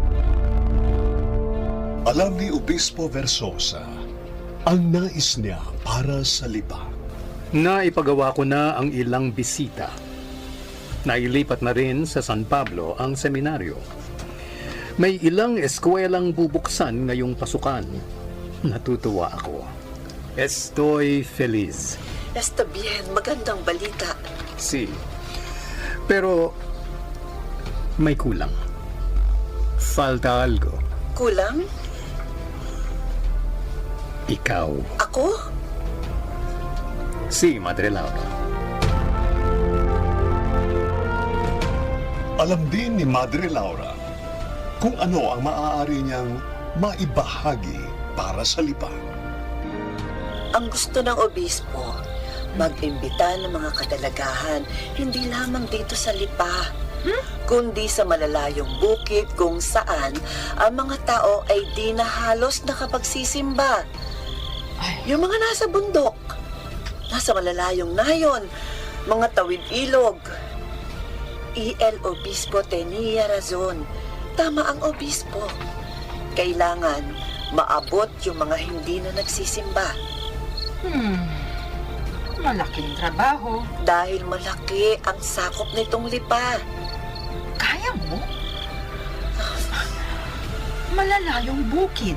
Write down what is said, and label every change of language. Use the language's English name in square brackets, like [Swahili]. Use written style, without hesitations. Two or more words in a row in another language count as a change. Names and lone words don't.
[Filipino] Alam ni Obispo Versosa ang nais niya para sa lipa. Naipagawa ko na ang ilang bisita. Nailipat na rin sa San Pablo ang seminaryo. May ilang eskwelang bubuksan ngayong pasukan. Natutuwa ako. [Spanish] Estoy feliz. Está bien, [Filipino] magandang balita. Si. Pero may kulang. [Spanish] Falta algo. [Filipino] Kulang? Ikaw. Ako? [Spanish] Si, Madre Laura. [Filipino] Alam din ni Madre Laura kung ano ang maaari niyang maibahagi para sa lipa. Ang gusto ng obispo, mag-imbita ng mga kadalagahan, hindi lamang dito sa Lipa, kundi sa malalayong bukid kung saan ang mga tao ay di na halos nakapagsisimba. Yung mga nasa bundok, nasa malalayong nayon, mga tawid ilog. [Spanish] El Obispo tenía razón. [Filipino] Tama ang obispo. Kailangan maabot yung mga hindi na nagsisimba. Malaking trabaho. Dahil malaki ang sakop nitong lipa. Kaya mo? Malalayong bukid.